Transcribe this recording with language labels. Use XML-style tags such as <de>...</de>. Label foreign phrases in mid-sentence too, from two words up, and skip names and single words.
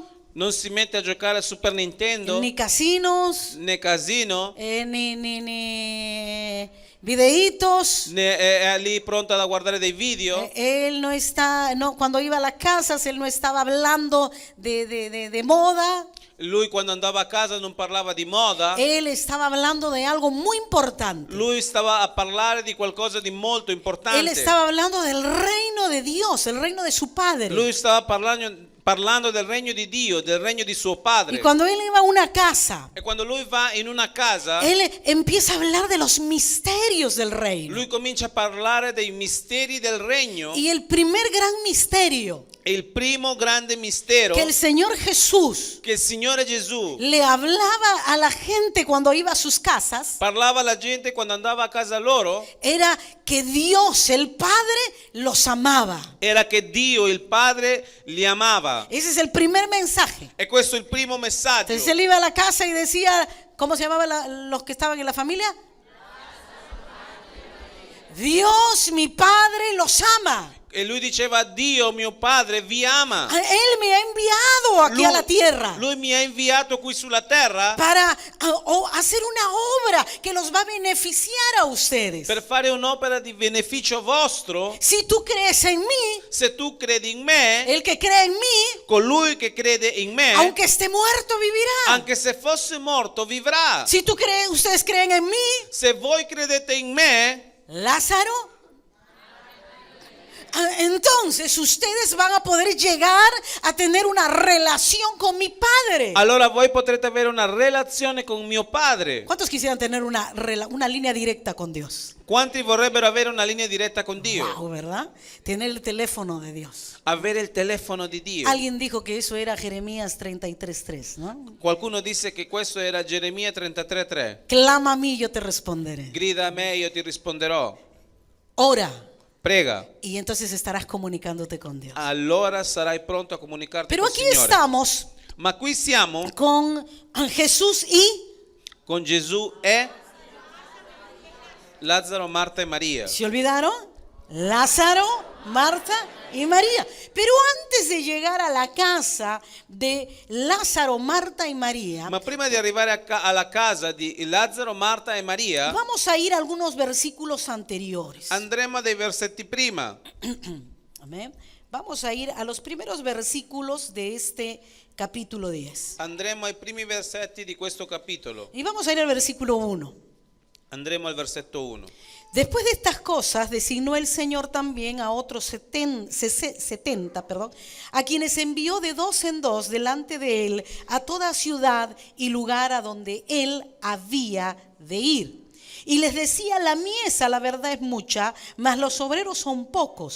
<it>Non si mette a giocare al Super Nintendo,</it> <es>ni casinos,</es> <it>né casino,</it> <es>ni videitos.</es> <it>né è lì pronta da guardare dei video.</it> <es>Él no está, no, cuando iba a las casas, él no estaba hablando de moda.</es> <it>Lui quando andava a casa non parlava di moda,</it> <es>Él estaba hablando de algo muy importante.</es> <it>lui stava a parlare di qualcosa di molto</it> <es>Él</es> <it>importante.</it> <es>estaba hablando del reino de Dios, el reino de su Padre.</es> <it>Lui stava parlando del regno di Dio, del regno di suo</it> <es>Y</es> <it>padre.</it> <es>cuando él iba a una casa,</es> <it>E quando lui va in una casa,</it> <es>él empieza a hablar de los misterios del reino.</es> <it>lui comincia a parlare dei misteri del regno.</it> <es>Y el primer gran misterio</es> <it>E il primo grande mistero</it> <es>que el Señor Jesús</es> <it>che il Signore Gesù</it> <es>le hablaba a la gente cuando iba a sus casas</es> <it>parlava alla gente quando andava a casa loro</it> <es>era que Dios, el Padre, los amaba.</es> <it>era che Dio, il Padre, li amava.</it> <es>Ese es el primer mensaje.</es> <it>E questo è il primo messaggio.</it> <es>Entonces él iba a la casa y decía, ¿cómo se llamaban los que estaban en la familia? Dios, mi Padre, los ama.</es> <it>E lui diceva: Dio, mio Padre, vi ama.</it> <es>Él me ha enviado aquí a la tierra</es> <it>Lui mi ha inviato qui sulla terra</it> <es>para hacer una obra que los va a beneficiar a ustedes.</es> <it>per fare un'opera di beneficio vostro.</it> <es>Si tú crees en mí,</es> <it>Se tu credi in me,</it> <es>el que cree en mí,</es> <it>colui che crede in me,</it> <es>aunque esté muerto, vivirá.</es> <it>anche se fosse morto, vivrà.</it> <es>Si tú crees, ustedes creen en mí,</es> <it>Se voi credete in me,</it> <es>Lázaro, entonces ustedes van a poder llegar a tener una relación con mi Padre.</es> <it>allora voi potrete avere una relazione con mio Padre.</it> <es>¿Cuántos quisieran tener una línea directa con Dios?</es> <it>Quanti vorrebbero avere una linea diretta con Dio?</it> <es>Wow, ¿verdad? Tener el teléfono de Dios.</es> <it>Avere il telefono di Dio.</it> <es>Alguien dijo que eso era Jeremías 33:3, ¿no?</es> <it>Qualcuno disse che questo era Geremia 33:3.</it> <es>Clama a mí, yo te responderé.</es> <it>Grida a me, io ti risponderò.</it> <es>Ora.</es> <it>Prega.</it> <es>Y entonces estarás comunicándote con Dios.</es> <it>Allora sarai pronto a comunicarti</it> <es>Pero</es> <it>col</it> <es>aquí</es> <it>Signore.</it> <es>estamos</es> <it>Ma qui siamo</it> <es>con Jesús y</es> <it>con Gesù e Lazzaro, Marta e Maria.</it> <es>¿se olvidaron? Lázaro, Marta y María. Pero antes de llegar a la casa de Lázaro, Marta y María,</es> <it>Ma prima di arrivare alla casa di Lazzaro, Marta e Maria,</it> <es>vamos a ir a algunos versículos anteriores.</es> <it>andremo a dei versetti prima.</it> <es>Amén. Vamos a ir a los primeros versículos de este capítulo 10.</es> <it>Andremo ai primi versetti di questo capitolo.</it> <es>Y vamos a ir al versículo 1.</es> <it>Andremo al versetto 1.</it> <es>Después de estas cosas, designó el Señor también a otros 70, a quienes envió de dos en dos delante de él a toda ciudad y lugar a donde él había de ir. Y les decía: la mies, la verdad, es mucha, mas los obreros son pocos.</es>